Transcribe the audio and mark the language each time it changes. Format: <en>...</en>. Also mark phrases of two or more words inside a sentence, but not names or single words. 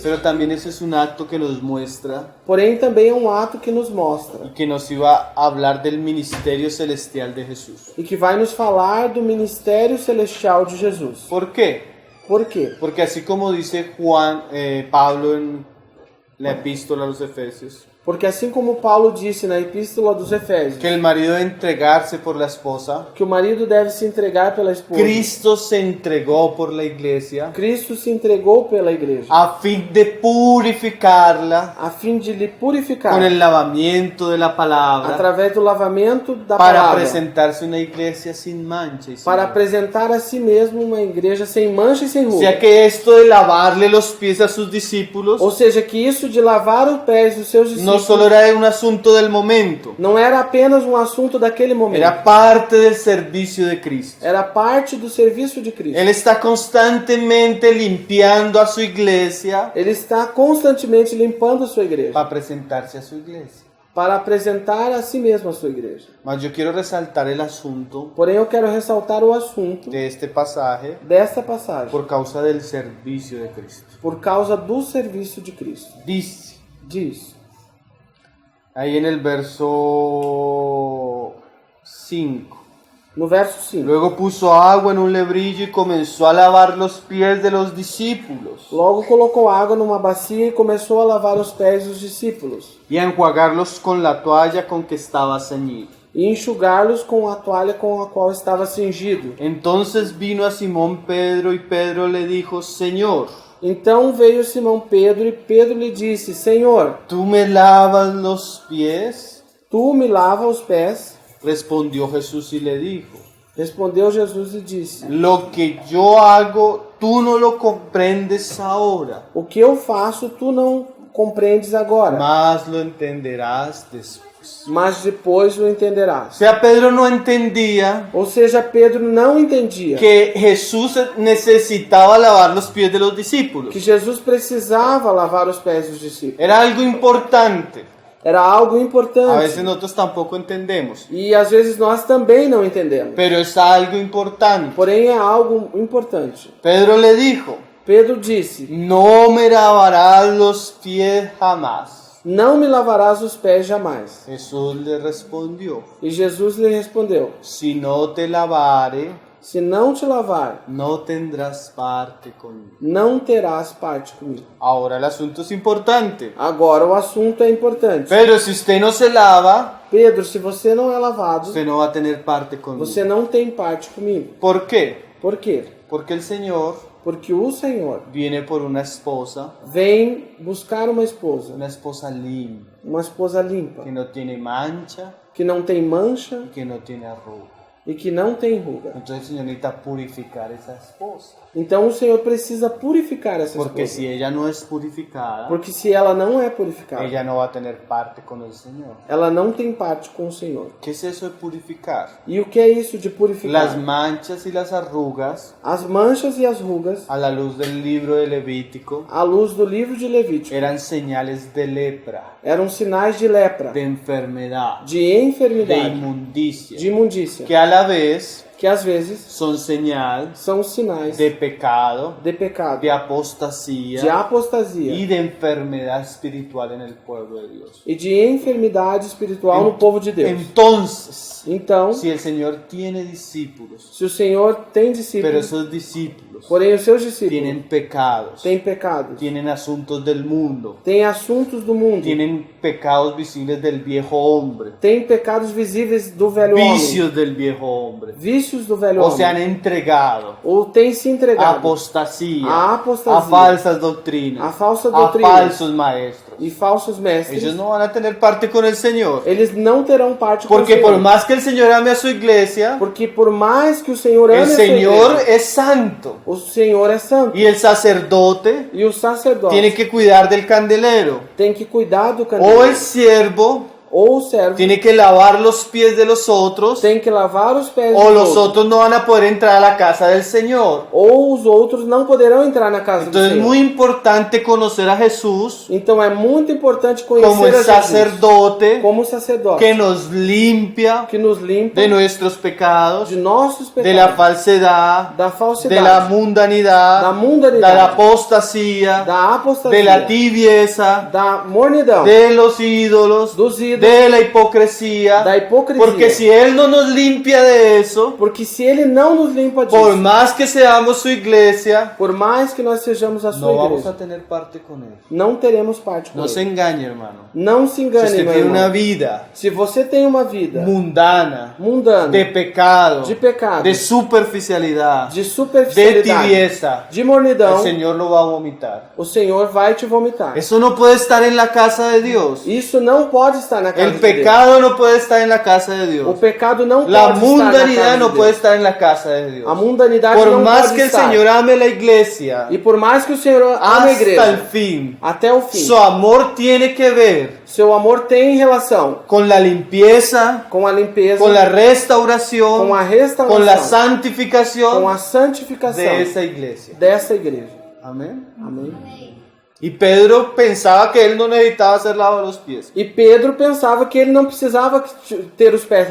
<es>pero también ese es un acto que nos muestra</es> <pt>Porém, também é um ato que nos mostra</pt> <es>y que nos iba a hablar del ministerio celestial de Jesús.</es> <pt>e que vai nos falar do ministério celestial de Jesus.</pt> <es>¿Por qué?</es> <pt>Por quê?</pt> <es>Porque así como dice Pablo en la epístola a los Efesios,</es> <pt>Porque assim como Paulo disse na Epístola dos Efésios,</pt> <es>que el marido debe entregarse por la esposa,</es> <pt>que o marido deve se entregar pela esposa,</pt> <es>Cristo se entregó por la iglesia</es> <pt>Cristo se entregou pela igreja,</pt> <es>a fin de purificarla</es> <pt>a fim de lhe purificar</pt> <es>con el lavamiento de la palabra,</es> <pt>através do lavamento da</pt> <es>para</es> <pt>palavra,</pt> <es>presentarse una iglesia sin mancha y sin</es> <pt>para mancha. apresentar a si mesmo uma igreja sem mancha e sem</pt> <es>O</es> <pt>ruga.</pt> <es>sea que esto de lavarle los pies a sus discípulos</es> <pt>Ou seja, que isso de lavar os pés dos seus discípulos</pt> <es>no solo era un asunto del momento,</es> <pt>não era apenas um assunto daquele momento.</pt> <es>era parte del servicio de Cristo.</es> <pt>Era parte do serviço de Cristo.</pt> <es>Él está constantemente limpiando a su iglesia</es> <pt>Ele está constantemente limpando a sua igreja</pt> <es>para presentarse a su iglesia.</es> <pt>para apresentar a si mesmo a sua igreja.</pt> <es>Mas yo quiero resaltar el asunto</es> <pt>Porém, eu quero ressaltar o assunto</pt> <es>de este pasaje</es> <pt>desta passagem</pt> <es>por causa del servicio de Cristo.</es> <pt>por causa do serviço de Cristo.</pt> <es>Dice</es> <pt>Diz</pt> <es>ahí en el verso 5.</es> <pt>no verso 5.</pt> <es>Luego puso agua en un lebrillo y comenzó a lavar los pies de los discípulos</es> <pt>Logo colocou água numa bacia e começou a lavar os pés dos discípulos</pt> <es>y a enjuagarlos con la toalla con que estaba ceñido.</es> <pt>e enxugá-los com a toalha com a qual estava cingido.</pt> <es>Entonces vino a Simón Pedro y Pedro le dijo: Señor,</es> <pt>Então veio Simão Pedro e Pedro lhe disse: Senhor,</pt> <es>¿tú me lavas los pies?</es> <pt>tu me lava os pés?</pt> <es>Respondió Jesús y le dijo:</es> <pt>Respondeu Jesus e disse:</pt> <es>Lo que yo hago, tú no lo comprendes ahora,</es> <pt>O que eu faço tu não compreendes agora,</pt> <es>mas lo entenderás después.</es> <pt>mas depois o</pt> <es>O</es> <pt>entenderás.</pt> <es>sea, Pedro no entendía</es> <pt>Ou seja, Pedro não entendia</pt> <es>que Jesús necesitaba lavar los pies de los discípulos.</es> <pt>que Jesus precisava lavar os pés dos discípulos.</pt> <es>Era algo importante.</es> <pt>Era algo</pt> <es>A</es> <pt>importante.</pt> <es>veces nosotros tampoco entendemos,</es> <pt>E às vezes nós também não entendemos.</pt> <es>pero es algo importante.</es> <pt>Porém é algo importante.</pt> <es>Pedro le dijo:</es> <pt>Pedro disse:</pt> <es>No me lavarás los pies jamás.</es> <pt>Não me lavarás os pés jamais.</pt> <es>Jesús le respondió:</es> <pt>E Jesus lhe respondeu:</pt> <es>Si no te lavare,</es> <pt>Se não te lavar,</pt> <es>no tendrás parte conmigo.</es> <pt>não terás parte comigo.</pt> <es>Ahora el asunto es importante.</es> <pt>Agora o assunto é importante.</pt> <es>Pero si usted no se lava,</es> <pt>Pedro, se você não é lavado,</pt> <es>usted no va a tener parte conmigo.</es> <pt>você não tem parte comigo.</pt> <es>¿Por qué?</es> <pt>Por quê?</pt> <es>Porque el Señor</es> <pt>Porque o Senhor</pt> <es>viene por una esposa</es> <pt>vem buscar uma esposa limpa,</pt> <es>que no tiene mancha</es> <pt>que não tem mancha</pt> <es>y que no tiene arruga.</es> <pt>e que não tem ruga.</pt> <es>Entonces el Señor necesita purificar esa esposa.</es> <pt>Então o Senhor precisa purificar essa</pt> <es>Porque</es> <pt>esposa.</pt> <es>si ella no es purificada,</es> <pt>Porque se ela não é purificada,</pt> <es>ella no va a tener parte con el Señor.</es> <pt>ela não tem parte com o Senhor.</pt> <es>¿Qué es eso de purificar?</es> <pt>E o que é isso de purificar?</pt> <es>Las manchas y las arrugas,</es> <pt>As manchas e as rugas,</pt> <es>a la luz del libro de Levítico,</es> <pt>à luz do livro de Levítico,</pt> <es>eran señales de lepra,</es> <pt>eram sinais de lepra,</pt> <es>de enfermedad,</es> <pt>de de enfermidade,</pt> <es>inmundicia,</es> <pt>de imundícia,</pt> <es>que a la vez</es> <pt>que às vezes</pt> <es>son señal</es> <pt>são sinais</pt> <es>de pecado,</es> <pt>de pecado,</pt> <es>de apostasía</es> <pt>de apostasia</pt> <es>y de enfermedad espiritual en el pueblo de Dios.</es> <pt>e de enfermidade espiritual no povo de Deus.</pt> <es>Entonces,</es> <pt>Então,</pt> <es>si el Señor tiene discípulos,</es> <pt>se o Senhor tem</pt> <es>pero</es> <pt>discípulos,</pt> <es>esos discípulos</es> <pt>porém os seus discípulos</pt> <es>tienen pecados,</es> <pt>têm pecados,</pt> <es>tienen asuntos del mundo,</es> <pt>têm assuntos do mundo,</pt> <es>tienen pecados visibles del viejo hombre,</es> <pt>têm pecados visíveis do velho homem,</pt> <es>vicios del viejo hombre,</es> <pt>vícios do velho</pt> <es>o se han</es> <pt>homem,</pt> <es>entregado</es> <pt>ou têm se</pt> <es>a</es> <pt>entregado</pt> <es>apostasía,</es> <pt>a apostasia,</pt> <es>a falsas doctrinas,</es> <pt>a falsa a doutrina</pt> <es>falsos maestros.</es> <pt>e falsos mestres.</pt> <es>Ellos no van a tener parte con el Señor.</es> <pt>Eles não terão parte com</pt> <es>Porque</es> <pt>o</pt> <es>por</es> <pt>Senhor.</pt> <es>más que el Señor ame a su iglesia,</es> <pt>Porque por mais que o Senhor ame</pt> <es>el</es> <pt>a sua</pt> <es>Señor</es> <pt>igreja,</pt> <es>es santo.</es> <pt>o Senhor é santo.</pt> <es>Y el sacerdote</es> <pt>E o sacerdote</pt> <es>tiene que cuidar del candelero.</es> <pt>tem que cuidar do</pt> <es>O</es> <pt>candelero.</pt> <es>el siervo</es> <pt>Ou o servo</pt> <es>tiene que lavar los pies de los otros.</es> <pt>tem que lavar os pés</pt> <es>O</es> <pt>dos</pt> <es>los</es> <pt>outros.</pt> <es>otros no van a poder entrar a la casa del Señor.</es> <pt>Ou os outros não poderão entrar na casa do</pt> <es>Entonces es</es> <pt>Senhor.</pt> <es>muy importante conocer a Jesús</es> <pt>Então é muito importante</pt> <es>como</es> <pt>conhecer</pt> <es>el</es> <pt>a Jesus</pt> <es>sacerdote</es> <pt>como sacerdote</pt> <es>que nos limpia</es> <pt>que nos limpa</pt> <es>de nuestros pecados,</es> <pt>de nossos</pt> <es>de la</es> <pt>pecados,</pt> <es>falsedad,</es> <pt>da</pt> <es>de la</es> <pt>falsidade,</pt> <es>mundanidad,</es> <pt>da mundanidade,</pt> <es>de la apostasía,</es> <pt>da apostasia,</pt> <es>de la tibieza,</es> <pt>da mornidão,</pt> <es>de los ídolos,</es> <pt>dos ídolos,</pt> <es>de la hipocresía.</es> <pt>da hipocrisia.</pt> <es>Porque si Él no nos limpia de eso,</es> <pt>Porque se Ele não nos limpa disso,</pt> <es>por más que seamos su iglesia,</es> <pt>por mais que nós sejamos a sua</pt> <es>no vamos</es> <pt>igreja,</pt> <es>a tener parte con Él.</es> <pt>não teremos parte com</pt> <es>No se</es> <pt>Ele.</pt> <es>engañe, hermano.</es> <pt>Não se</pt> <es>Si</es> <pt>engane,</pt> <es>usted</es> <pt>meu</pt> <es>tiene</es> <pt>irmão.</pt> <es>una vida</es> <pt>Se você tem uma vida</pt> <es>mundana,</es> <pt>mundana,</pt> <es>de pecado,</es> <pt>de pecado,</pt> <es>de superficialidad,</es> <pt>de de superficialidade,</pt> <es>tibieza,</es> <pt>de mornidão,</pt> <es>el Señor lo va a vomitar.</es> <pt>o Senhor vai te vomitar.</pt> <es>Eso no puede estar en la casa de Dios.</es> <pt>Isso não pode estar na casa</pt> <es>El</es> <pt>de Deus.</pt> <es>pecado no puede estar en la casa de</es> <pt>O</pt> <es>Dios.</es> <pt>pecado não</pt> <es>La</es> <pt>pode estar na</pt> <es>mundanidad</es> <pt>casa</pt> <es>no</es> <pt>de</pt> <es>puede</es> <pt>Deus.</pt> <es>estar en la casa de Dios.</es> <pt>A mundanidade</pt> <es>Por</es> <pt>não</pt> <es>más</es> <pt>pode</pt> <es>que el</es> <pt>estar.</pt> <es>Señor ame la iglesia</es> <pt>E por mais que o Senhor ame a</pt> <es>hasta</es> <pt>igreja,</pt> <es>el fin,</es> <pt>até o fim,</pt> <es>su amor tiene que ver</es> <pt>seu amor tem relação</pt> <es>con la limpieza,</es> <pt>com a limpeza,</pt> <es>con la restauración,</es> <pt>com a restauração,</pt> <es>con la</es> <pt>com</pt> <es>santificación</es> <pt>a santificação</pt> <es>de esa iglesia.</es> <pt>dessa igreja.</pt> <es>Amén.</es> <pt>Amém.</pt> <es>Y Pedro pensaba que él no necesitaba ser lavado los pies.</es> <pt>E Pedro pensava que ele não precisava ter os pés</pt>